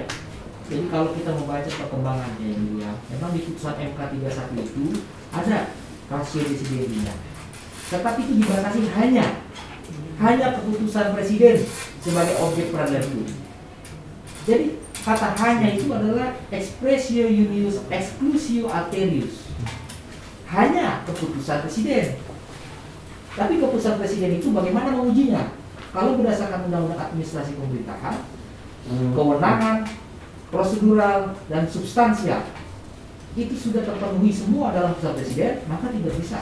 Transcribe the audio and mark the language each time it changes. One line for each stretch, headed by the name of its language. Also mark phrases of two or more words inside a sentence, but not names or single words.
Indonesian: Jadi kalau kita membaca perkembangannya yang mulia, memang di putusan MK 31 itu ada rasio residensinya. Tetapi itu dibatasi hanya keputusan presiden sebagai objek peradilan hukum. Jadi kata hanya itu adalah
Latin: expressio unius exclusio alterius.
Indonesian: Hanya keputusan presiden. Tapi keputusan presiden itu bagaimana mengujinya? Kalau berdasarkan Undang-Undang Administrasi Pemerintahan, kewenangan, prosedural, dan substansial itu sudah terpenuhi semua dalam putusan presiden, maka tidak bisa.